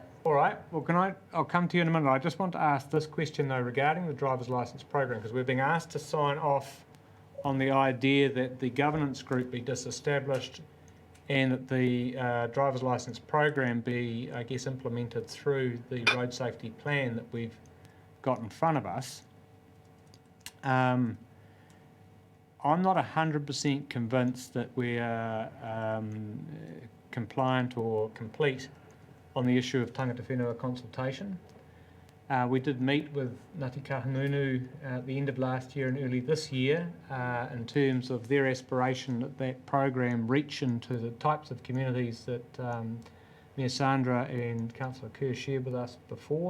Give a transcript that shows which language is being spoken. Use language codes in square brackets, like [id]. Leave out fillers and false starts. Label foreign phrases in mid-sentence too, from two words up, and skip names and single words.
[en] All right, well, I'll come to you in a minute. I just want to ask this question though regarding the driver's licence program, because we're being asked to sign off on the idea that the governance group be disestablished and that the driver's licence program be, I guess, implemented through the road safety plan that we've got in front of us. I'm not 100% convinced that we're compliant or complete on the issue of [mi] tangata whenua [en] consultation. We did meet with Ngāti Kahungunu at the end of last year and early this year in terms of their aspiration that that program reach into the types of communities that Mayor Sandra and Councillor Kerr shared with us before.